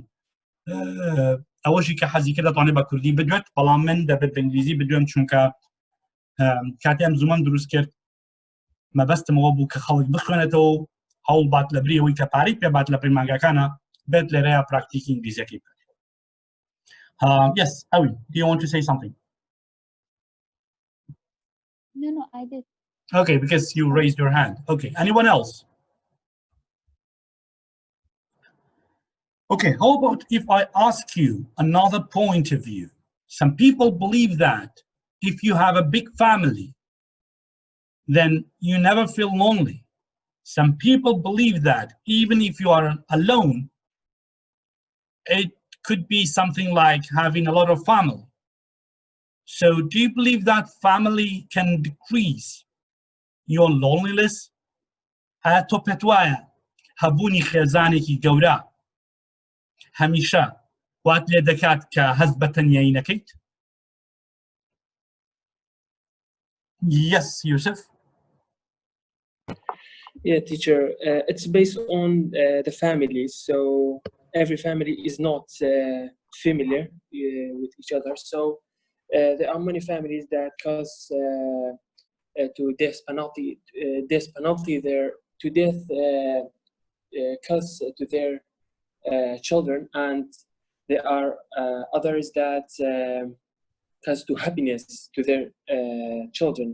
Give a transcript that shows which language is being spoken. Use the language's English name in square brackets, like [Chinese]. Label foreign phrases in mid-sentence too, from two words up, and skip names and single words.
[Central Kurdish] ئەوەشی کە حەزی کرد دەتوانێت بە کوردی بدوێت، بەڵام من دەبێت بە ئینگلیزی بدوێم، چونکە کاتیان زوومەم دروست کرد مەبەستمەوە بوو کە خەڵک بخوێنێتەوە هەوڵ بات لە بریەوەی کە پارەی پێ بات لە پەیمانگەکانە بێت لێرەیە پراکتیکی ئینگلیزیەکەی بکات. [English] Yes, Awi, do you want to say something? No, I did. Okay, because you raised your hand. Okay, anyone else? Okay, how about if I ask you another point of view? Some people believe that if you have a big family, then you never feel lonely. Some people believe that even if you are alone, it could be something like having a lot of family. So do you believe that family can decrease your loneliness? [Central Kurdish] تۆ پێت وایە هەبوونی خێزانێکی گەورە هەمیشە وات لێ دەکات کە هەست بە تەنیایی نەکەیت؟ [English] Yes, Yusuf. Yeah, teacher, it's based on the families. So every family is not familiar with each other. So there are many families that cause to death penalty there, to death cause to their children, and There are others that cause to happiness to their children.